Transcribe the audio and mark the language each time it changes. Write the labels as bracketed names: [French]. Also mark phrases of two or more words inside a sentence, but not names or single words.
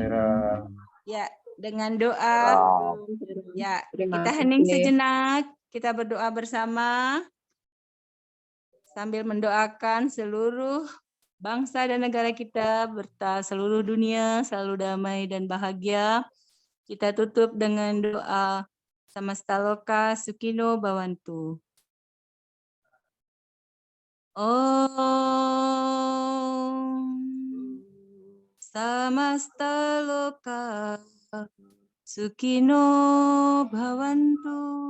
[Indonesian] Ya, dengan doa. Ya, kita hening sejenak. Kita berdoa bersama sambil mendoakan seluruh bangsa dan negara kita, serta seluruh dunia selalu damai dan bahagia. Kita tutup dengan doa [Sanskrit] समस्ता लोकाः सुखिनो भवन्तु. समस्ता लोकाः सुखिनो भवन्तु.